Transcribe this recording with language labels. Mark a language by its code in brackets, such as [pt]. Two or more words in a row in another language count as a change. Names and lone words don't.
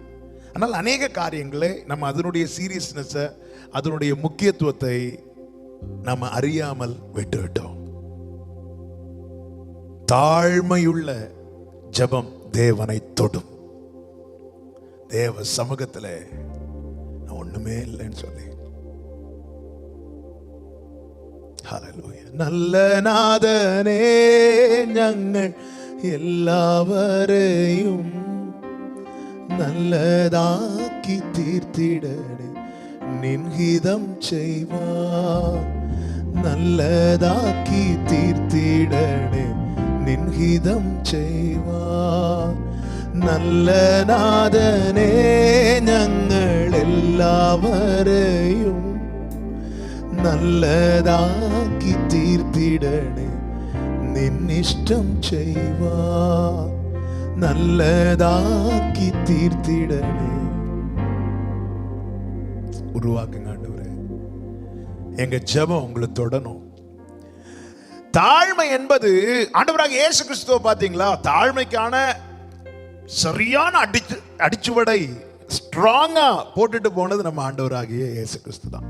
[ta] ஆனால் அநேக காரியங்களை நம்ம அதனுடைய சீரியஸ்னஸ், அதனுடைய முக்கியத்துவத்தை நம்ம அறியாமல் விட்டுவிட்டோம். தாழ்மையுள்ள ஜெபம் தேவனை தொடும். தேவ சமூகத்தில் நான் ஒண்ணுமே இல்லைன்னு சொல்லி ഹല്ലേലൂയ. [ml] നല്ല നാഥനേ, ഞങ്ങൾ എല്ലാവരെയും നല്ലതാക്കി തീർത്തിടണേ, നിൻഹിതം ചെയ്യുവാൻ നല്ലതാക്കി തീർത്തിടണേ, നിൻഹിതം ചെയ്യുവാൻ. നല്ല നാഥനേ, ഞങ്ങൾ എല്ലാവരെയും നല്ലതാക്കി തീർത്തിടണേ, നിന്നിഷ്ടം ചെയ്യുവാൻ നല്ലതാക്കി തീർത്തിടണേ. [ta] உருவாக்குங்க ஆண்டவரே, எங்க ஜெபம் உங்களை தொடணும். தாழ்மை என்பது ஆண்டவராக இயேசு கிறிஸ்துவை பாத்தீங்களா, தாழ்மைக்கான சரியான அடிச்சுவடை ஸ்ட்ராங்கா போட்டுட்டு போனது நம்ம ஆண்டவராகிய இயேசு கிறிஸ்து தான்.